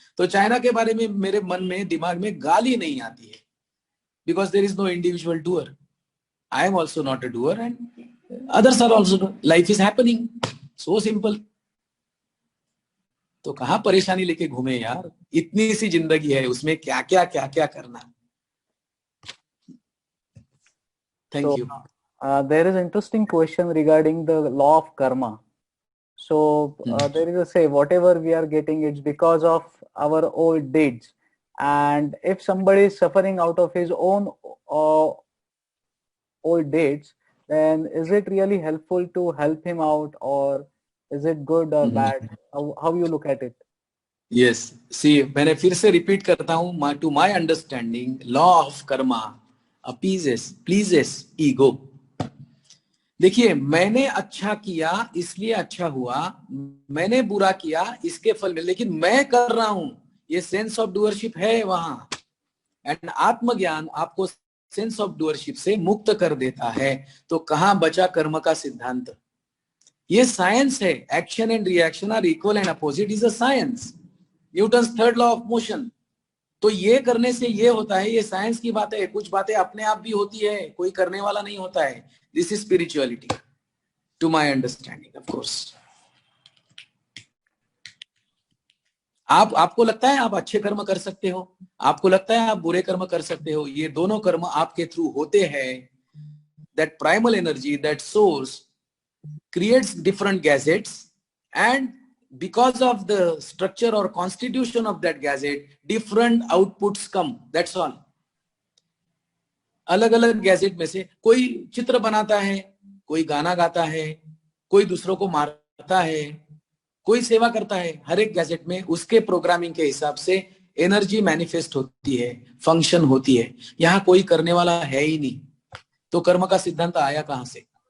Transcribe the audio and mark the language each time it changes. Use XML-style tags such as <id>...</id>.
<hi>तो चाइना के बारे में मेरे मन में, दिमाग में गाली नहीं आती है, because there is no individual doer.</hi> <en>I am also not a doer and others are also, life is happening, so simple.</en> <hi>तो कहां परेशानी लेके घूमे यार, इतनी सी जिंदगी है, उसमें क्या क्या करना।</hi> <en>Thank you. There is an interesting question regarding the law of karma. So there is a say, whatever we are getting, it's because of our old deeds. And if somebody is suffering out of his own old deeds, then is it really helpful to help him out, or is it good or bad? How you look at it? Yes, see मैंने फिर से repeat करता हूं, to my understanding law of karma appeases pleases ego.</en> <hi>देखिए, मैंने अच्छा किया इसलिए अच्छा हुआ, मैंने बुरा किया इसके फल में, लेकिन मैं कर रहा हूं, ये सेंस ऑफ डूअरशिप है वहां। एंड आत्मज्ञान आपको सेंस ऑफ डूअरशिप से मुक्त कर देता है। तो कहां बचा कर्म का सिद्धांत? ये साइंस है, action and reaction are equal and opposite is a science, Newton's third law of motion. तो ये करने से ये होता है, ये साइंस की बात है। कुछ बातें अपने आप भी होती है, कोई करने वाला नहीं होता है। This is spirituality to my understanding. Of course आपको लगता है आप अच्छे कर्म कर सकते हो, आपको लगता है आप बुरे कर्म कर सकते हो, ये दोनों कर्म आपके थ्रू होते हैं।</hi> <en>That primal energy, that source creates different gadgets, and because of the structure or constitution of that gadget, different outputs come, that's all.</en> <hi>अलग अलग गैजेट में से कोई चित्र बनाता है, कोई गाना गाता है, कोई दूसरों को मारता है, कोई सेवा करता है। हर एक गैजेट में उसके प्रोग्रामिंग के हिसाब से एनर्जी मैनिफेस्ट होती है, फंक्शन होती है। यहाँ कोई करने वाला है ही नहीं, तो कर्म का सिद्धांत आया कहां से?</hi>